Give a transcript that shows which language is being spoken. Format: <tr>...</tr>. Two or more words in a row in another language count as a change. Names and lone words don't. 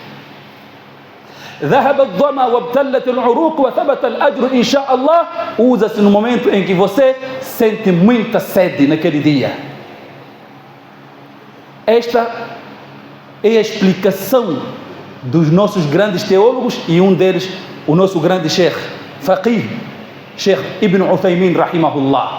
<ar>ذهب الظما وابتلت العروق وثبت الأجر إن شاء الله,</ar> <pt>usa-se no momento em que você sente muita sede naquele dia. Esta é a explicação dos nossos grandes teólogos, e um deles, o nosso grande Sheikh Faqih, Sheikh Ibn Uthaymin rahimahullah.</pt>